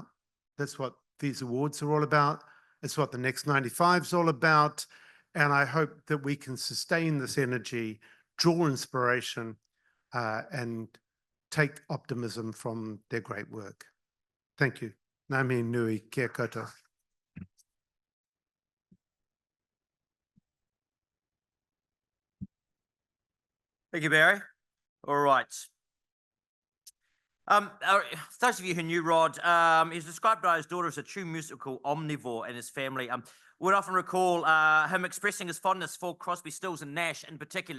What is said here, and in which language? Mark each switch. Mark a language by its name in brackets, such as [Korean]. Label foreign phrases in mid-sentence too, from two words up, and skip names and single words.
[English] That's what these awards are all about. It's what the Next 95 is all about. And I hope that we can sustain this energy, draw inspiration, and take optimism from their great work. Thank you. [Māori] Ngā mihi nui, kia koutou. [English] Thank you, Barry. All right. Those of you who knew Rod, he's described by his daughter as a true musical omnivore, and his family would often recall him expressing his fondness for Crosby, Stills and Nash in particular.